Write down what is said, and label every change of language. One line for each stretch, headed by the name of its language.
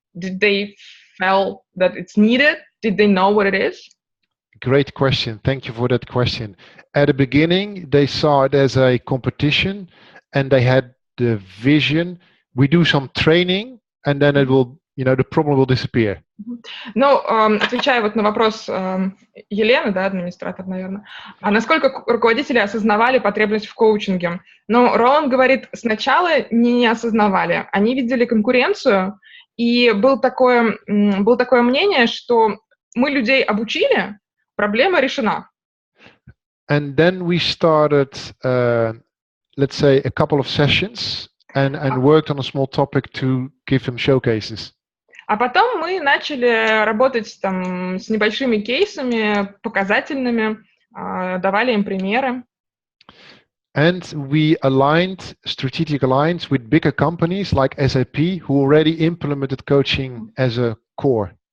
English: Did they feel that it's needed? Did they know what it is? Great question. Thank you for that question. At the beginning, they saw it as a competition, and they had the vision. We do some training, and then it will, the problem will disappear.
Russian: Ну, отвечая вот на вопрос Елены, да, администратор, наверное, а насколько руководители осознавали потребность в коучинге? Ну, Роланд говорит, сначала не осознавали. Они видели конкуренцию, и было такое мнение, что мы людей обучили, проблема решена.
English: And then we started, let's say, a couple of sessions and worked on a small topic to give them showcases.
Russian: А потом мы начали работать там с небольшими кейсами, показательными, давали им примеры.
English: And we aligned strategic alliance with bigger companies like SAP, who already implemented coaching as a core.